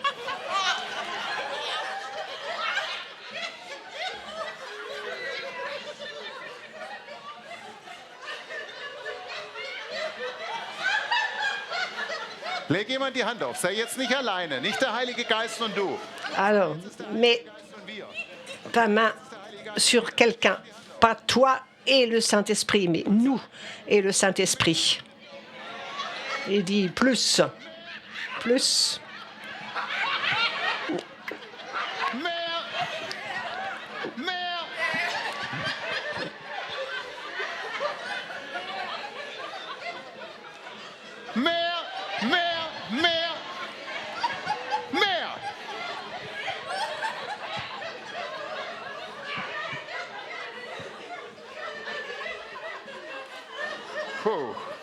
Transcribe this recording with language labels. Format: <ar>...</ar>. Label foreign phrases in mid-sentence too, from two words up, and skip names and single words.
<de>Leg jemand die Hand auf. Sei jetzt nicht alleine. Nicht der Heilige Geist und du.</de> <fr>Alors, mets</fr> <de>Und wir.</de> <fr>ta main sur quelqu'un. Pas toi et le Saint-Esprit, mais nous et le Saint-Esprit. Et dis plus, plus,</fr> <de>Mehr. Mehr. Mehr. Mehr. Mehr. Mehr. Puh.</de>